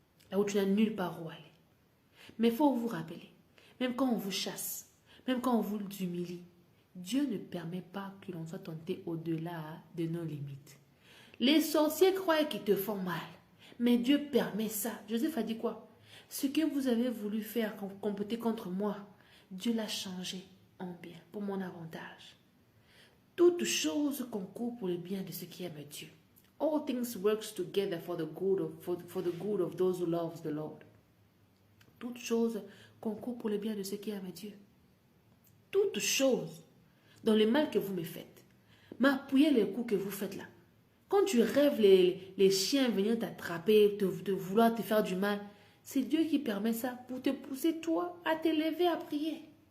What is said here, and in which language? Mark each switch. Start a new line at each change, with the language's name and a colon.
French: Là où tu n'as nulle part où aller. Mais il faut vous rappeler, même quand on vous chasse, même quand on vous humilie, Dieu ne permet pas que l'on soit tenté au-delà de nos limites. Les sorciers croient qu'ils te font mal. Mais Dieu permet ça. Joseph a dit quoi? Ce que vous avez voulu faire, comploter contre moi, Dieu l'a changé en bien, pour mon avantage. Toute chose concourt pour le bien de ceux qui aiment Dieu.
English: All things work together for the good of those who love the Lord.
French: Toute chose concourt pour le bien de ceux qui aiment Dieu. Toute chose dans le mal que vous me faites. M'appuyez les coups que vous faites là. Quand tu rêves les chiens venir t'attraper, de vouloir te faire du mal, c'est Dieu qui permet ça pour te pousser toi à t'élever à prier.